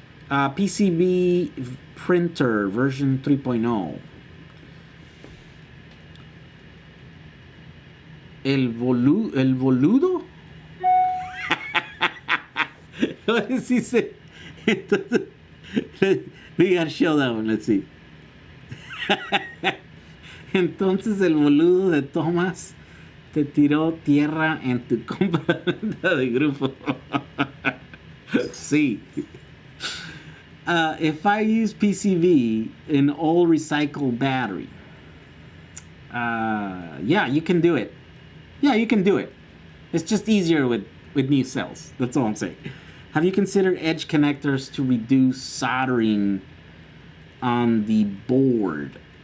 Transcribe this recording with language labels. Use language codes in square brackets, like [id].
[en] PCB printer version 3.0. [es] El boludo? [en] What does he say? We gotta show that one, let's see. [es] Entonces el boludo de Thomas te tiró tierra en tu compra de grupo. Sí. [en] If I use PCV in all recycled battery, yeah, you can do it. Yeah, you can do it. It's just easier with new cells. That's all I'm saying. Have you considered edge connectors to reduce soldering on the board?